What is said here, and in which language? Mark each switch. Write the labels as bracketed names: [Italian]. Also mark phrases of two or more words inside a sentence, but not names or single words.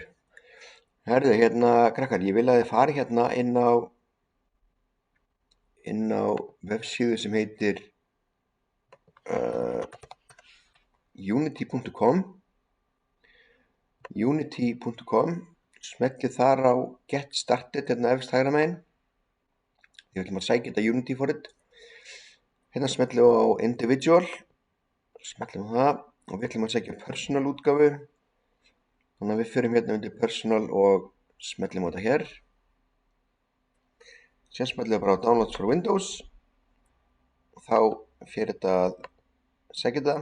[Icelandic] Herðu, krakkar, ég vil að þið fari inn á vefsíðu sem heitir unity.com. Smellið þar á [English] Get Started [Icelandic] efst hægra megin. Við ætlum að sækja þetta Unity for it. Smellum á Individual, smellum það og við ætlum að sækja Personal útgáfu. Þannig að við förum undir Personal og smellum á þetta hér. Síðan smellum við bara á [English] Downloads for Windows [Icelandic] og þá fer þetta að sækja þetta.